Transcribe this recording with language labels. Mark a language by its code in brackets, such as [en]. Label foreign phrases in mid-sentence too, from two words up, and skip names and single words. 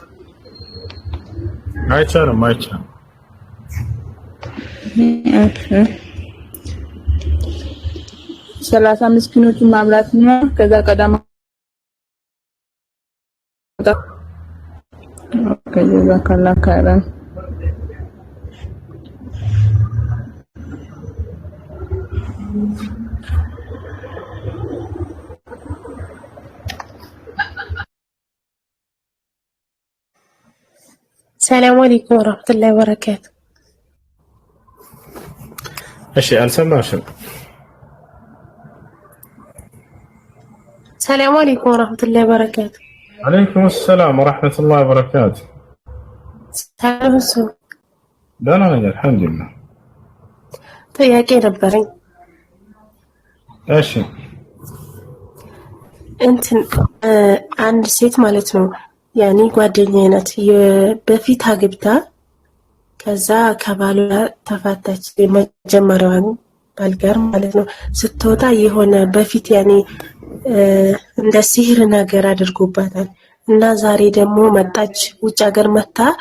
[am] አይቻልም 30 ምስኪኖችን ማብላትና ከዛ ቀዳማ ከዛ ካላካራን [ar] السلام عليكم ورحمة الله وبركاته. [am] እሺ አልሰማሽም። [ar] السلام عليكم ورحمة الله وبركاته. عليكم السلام ورحمة الله وبركاته. [am] ሰላም ሰው ደህና ነኝ አልሐምዱሊላህ። ጥያቄ ነበረኝ። እሺ እንትን አንድ ሴት ማለት ነው ያኔ ጓደኛዬ ናት በፊት አግብታ ከዛ ከባሏ ተፋታች። የመጀመሪያዋን ባል ጋር ማለት ነው። ስትወጣ የሆነ በፊት ያኔ እንደ ሲህር ነገር አድርጎባታል እና ዛሬ ደግሞ መጣች። ውጭ ሀገር መጣ